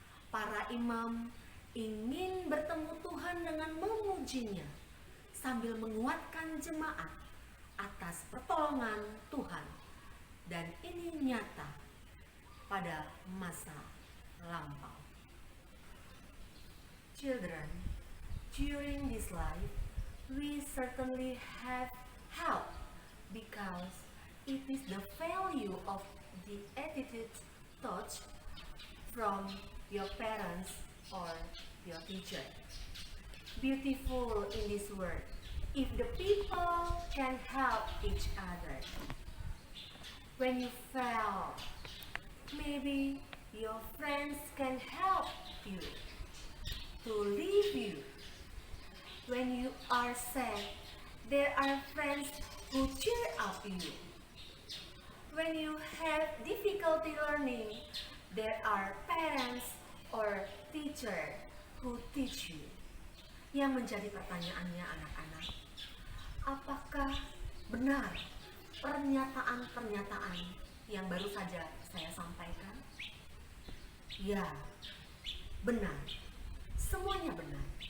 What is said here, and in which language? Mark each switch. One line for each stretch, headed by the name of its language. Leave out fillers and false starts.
Indonesian: Para imam ingin bertemu Tuhan dengan memujinya sambil menguatkan jemaat atas pertolongan Tuhan, dan ini nyata pada masa lampau.
English: Children, during this life, we certainly have help because it is the value of the attitude taught from your parents or your teacher. Beautiful in this word, if the people can help each other. When you fail, maybe your friends can help you to leave you. When you are sad, there are friends who cheer up you. When you have difficulty learning, there are parents or teacher who teach you.
Indonesian: Yang menjadi pertanyaannya anak-anak, apakah benar pernyataan-pernyataan yang baru saja saya sampaikan? Ya, benar. Semuanya benar.